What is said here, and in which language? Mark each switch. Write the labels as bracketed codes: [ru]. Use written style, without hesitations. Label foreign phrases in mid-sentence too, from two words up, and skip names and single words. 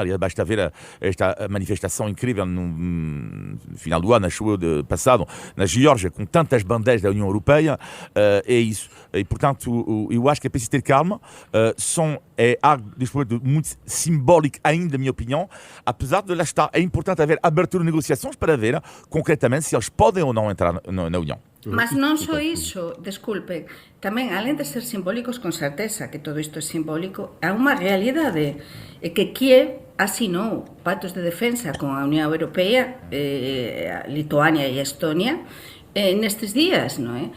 [pt] Aliás, basta ver esta manifestação incrível no final do ano, acho eu, passado, na Geórgia, com tantas bandeiras da União Europeia. É isso. E, portanto, eu acho que é preciso ter calma. É algo muito simbólico ainda, na minha opinião. Apesar de lá estar, é importante haver abertura de negociações para ver concretamente se eles podem ou não entrar na União. [gl] Mas non só iso, desculpe, tamén, além de ser simbólicos, con certeza que todo isto é simbólico, há unha realidade, é que Kiev asinou pactos de defensa con a Unión Europea, Lituania e Estonia, nestes días, non é?